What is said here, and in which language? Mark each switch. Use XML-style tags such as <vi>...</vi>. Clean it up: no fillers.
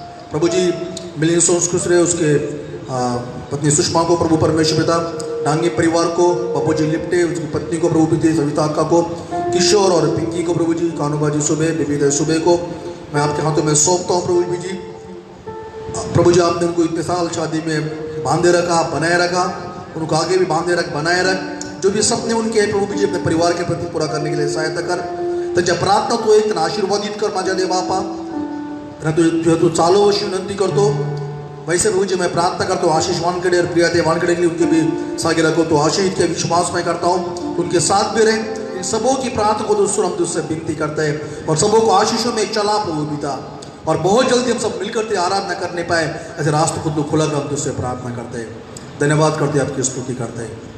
<hi>प्रभु जी मिलिंद सोंसकुसरे, उसके पत्नी सुषमा को प्रभु परमेश्वर पिता, डांगे परिवार को, बाबू जी लिप्टे उसकी पत्नी को प्रभु पिता, सविता अक्का को, किशोर और पिंकी को प्रभु जी, कानूबाजी सुबह, बेबी सुबह को मैं आपके हाथों में सौंपता हूँ प्रभु जी। प्रभु जी आपने उनको इतने साल शादी में बांधे रखा, बनाए रखा, उनको आगे भी बांधे रख, बनाए रख। जो भी सपने उनके हैं प्रभु जी अपने परिवार के प्रति पूरा करने के लिए सहायता कर।</hi> <mr>त्याच्या प्रार्थना तो एक आशीर्वादित कर माझ्या देव बापा, तू चालो अशी विनंती करतो।</mr> <hi>वैसे प्रभु जी मैं प्रार्थना करता हूँ आशीष वानखेड़े और प्रिया देव वानखेड़े के लिए, उनके भी सालगिरह को तो आशीष के विश्वास में करता हूँ, उनके साथ भी रहे। इन सबों की प्रार्थना को दोस्तों हम तुझसे विनती करते हैं और सबों को आशीषों में चला प्रभु पिता, और बहुत जल्दी हम सब मिलकर ते आराधना करने पाए, ऐसे रास्ते को तो खुला कर हम तुझसे प्रार्थना करते हैं, धन्यवाद करते हैं, आपकी स्तुति करते हैं।</hi>